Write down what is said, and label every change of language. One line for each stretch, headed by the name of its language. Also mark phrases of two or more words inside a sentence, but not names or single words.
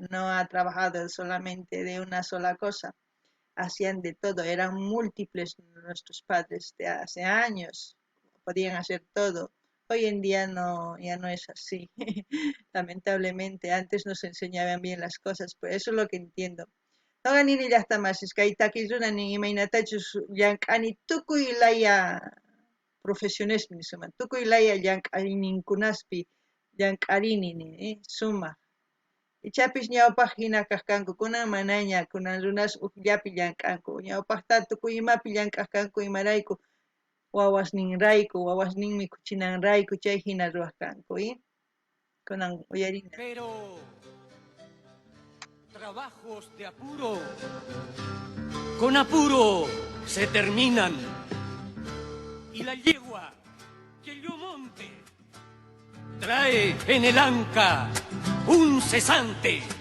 Spanish: No ha trabajado solamente de una sola cosa. Hacían de todo, eran múltiples nuestros padres de hace años. Podían hacer todo. Hoy en día no, ya no es así. Lamentablemente, antes nos enseñaban bien las cosas, pues eso es lo que entiendo.
Quechua: Noqanini llaqtamasis kay takisrunanin imaynatachus llank'ani tukuy laya profesionesmi nisqaman tukuy laya llank'ayninkunaspi llank'arini sumaq ichapis ñawpaq hina kaq kanku kunan manaña kunan runas ukllapi llank'anku ñawpaqta tukuy imapi llank'aq kanku imarayku wawasninmi kuchinanrayku chay hina ruwaq kanku kunan uyarina.
Spanish: Pero trabajos de apuro, con apuro se terminan. Y la yegua que yo monte trae en el anca un cesante.